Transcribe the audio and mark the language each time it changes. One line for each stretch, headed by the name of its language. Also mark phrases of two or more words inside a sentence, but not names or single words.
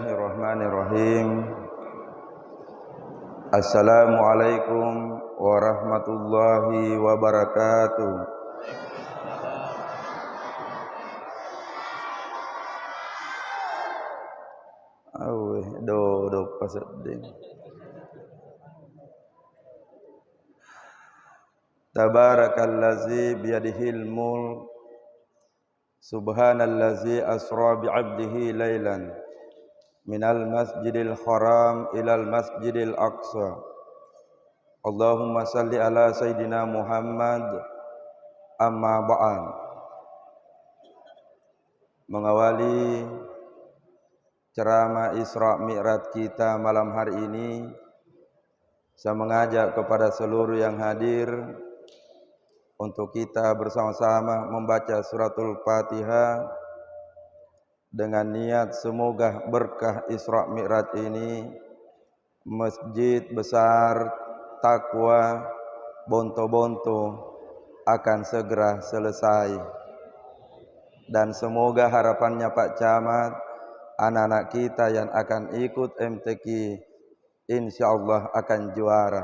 Arabic: بسم الله الرحمن الرحيم. السلام عليكم ورحمة الله وبركاته. Aweh do paseding. تبارك الذي بيده الملك. سبحان الذي أسرى بعبده ليلا من المسجد الحرام إلى المسجد الأقصى. اللهم صل على سيدنا محمد. أما بعد.
Indonesian: Mengawali ceramah Isra Mi'raj kita malam hari ini, saya mengajak kepada seluruh yang hadir untuk kita bersama-sama membaca suratul Fatihah dengan niat semoga berkah Isra Mi'raj ini masjid besar takwa Bonto-Bonto akan segera selesai, dan semoga harapannya Pak Camat, anak-anak kita yang akan ikut MTQ insyaallah akan juara.